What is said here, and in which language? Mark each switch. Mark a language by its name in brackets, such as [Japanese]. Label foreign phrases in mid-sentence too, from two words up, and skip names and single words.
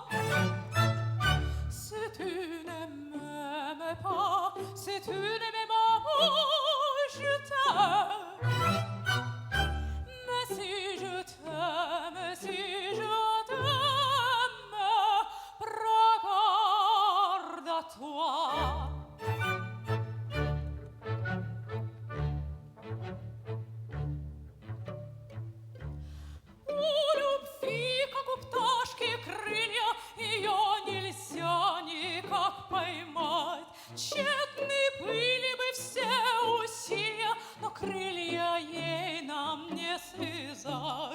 [French] Si tu ne m'aimais pas, si tu n'aimais pas, je t'aime. Mais si je t'aime, si je t'aime, prends garde à toi. [Russian] Любви, как у пташки крылья, ее нельзя никак поймать. Тщетны были бы все усилия, но крылья ей нам не связать.